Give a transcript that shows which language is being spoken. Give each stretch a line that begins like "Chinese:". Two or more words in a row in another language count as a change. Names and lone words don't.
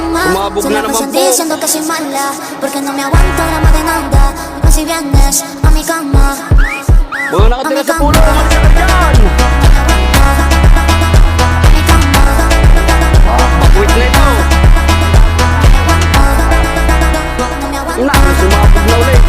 Filipino: Sumabog na naman po.
Spanish: Siendo casi mala, porque no me aguanto la madenanda. Y si vienes a mi cama,
Filipino: Mga nakatira sa pulo, umalis ka dyan. Bakwit na ito. Sumabog na ulit.